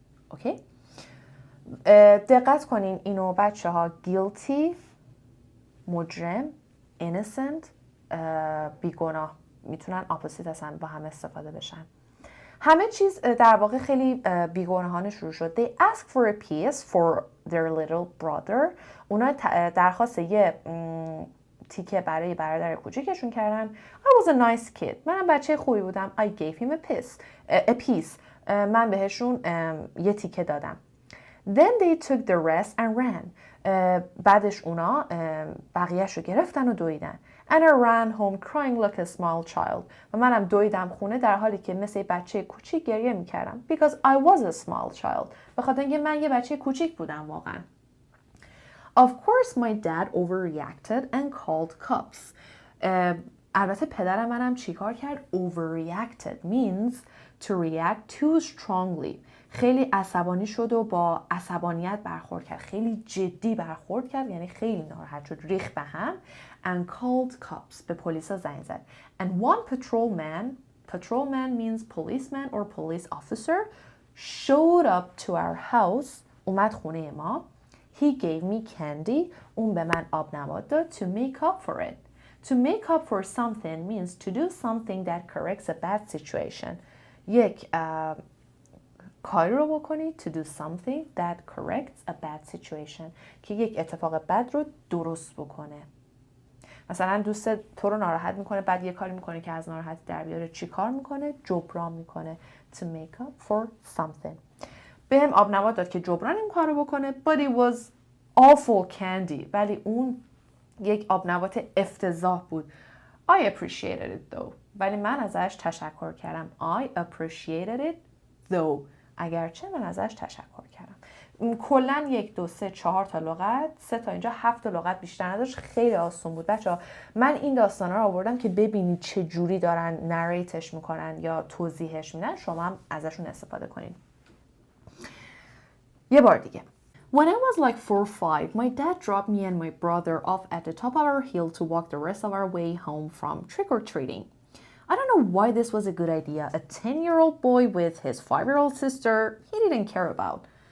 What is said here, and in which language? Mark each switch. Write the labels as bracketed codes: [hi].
[fa] اوکی؟ دقت کنین اینو بچه ها. Guilty مجرم، innocent بیگناه میتونن اپوزیت اصلا با هم استفاده بشن. همه چیز در واقع خیلی بیگناهانه شروع شد. [en] They asked for a piece for their little brother. [fa] اونا درخواست یه تیکه برای برادر کوچیکشون کردن. [en] I was a nice kid. [fa] منم بچه خوبی بودم. [en] I gave him a piece. [fa] من بهشون یه تیکه دادم. [en] Then they took the rest and ran. [fa] بعدش اونا بقیهش رو گرفتن و دویدن. [en] And I ran home crying like a small child. [fa] و منم دویدم خونه در حالی که مثل بچه کوچیک گریه میکردم. [en] Because I was a small child. [fa] به خاطر اینکه من یه بچه کوچیک بودم واقعا. [en] Of course my dad overreacted and called cops. [fa] البته پدرم منم چیکار کرد؟ [en] Overreacted means to react too strongly. [fa] خیلی عصبانی شد و با عصبانیت برخورد کرد. خیلی جدی برخورد کرد یعنی خیلی ناراحت شد. ریخت به هم. [en] And called cops. [fa] به پلیسا زنگ زد. [en] And one patrolman means policeman or police officer, showed up to our house. [fa] اومد خونه ما. [en] He gave me candy. [fa] اون به من آب نبات داد. [en] To make up for it. To make up for something means to do something that corrects a bad situation. [fa] یک کاری رو بکنی [en] to do something that corrects a bad situation [fa] که یک اتفاق بد رو درست بکنه. مثلا دوست تو رو ناراحت میکنه بعد یه کاری میکنه که از ناراحتی در بیاره. چی کار میکنه؟ جبران میکنه. [en] To make up for something. [fa] بهم آب نبات داد که جبران این کارو بکنه. [en] But it was awful candy. [fa] ولی اون یک آب نبات افتضاح بود. [en] I appreciated it though. [fa] ولی من ازش تشکر کردم. [en] I appreciated it though. [fa] اگرچه من ازش تشکر کردم. کلا 1 2 3 4 تا لغت، 3 تا اینجا 7 تا لغت بیشتر نداشت. خیلی آسون بود بچه‌ها. من این داستانا رو آوردم که ببینید چه جوری دارن نریتش میکنن یا توضیحش میدن. شما هم ازشون استفاده کنید. یه بار دیگه. [en] When I was like 4 or 5, my dad dropped me and my brother off at the top of our hill to walk the rest of our way home from trick-or-treating. I don't know why this was a good idea. A 10-year-old boy with his 5-year-old sister he didn't care about.